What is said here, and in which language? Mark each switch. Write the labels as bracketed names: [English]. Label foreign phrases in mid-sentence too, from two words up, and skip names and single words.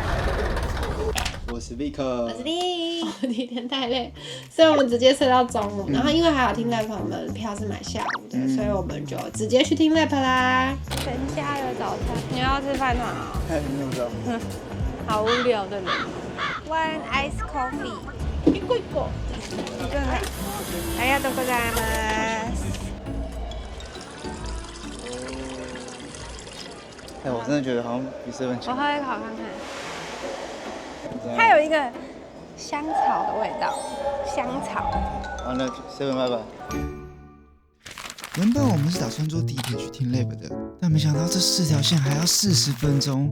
[Chinese] 我是 Vic，我是丽。第一天太累，所以我们直接睡到中午。然后因为还有听 lap， 我们票是买下午的，所以我们就直接去听 lap 啦。全家有早餐，你要吃饭团啊？你怎么知道？好无聊的人。 [English] One ice coffee。 [Chinese] 一个。 [Japanese] ありがとうございます。 [Chinese] 我真的觉得好像比7-Eleven 我喝一口看看。它有一个香草的味道，香草。完了，7-Eleven拜拜。原本我们是打算坐地铁去听 lab 的，但没想到这4条线还要40分钟。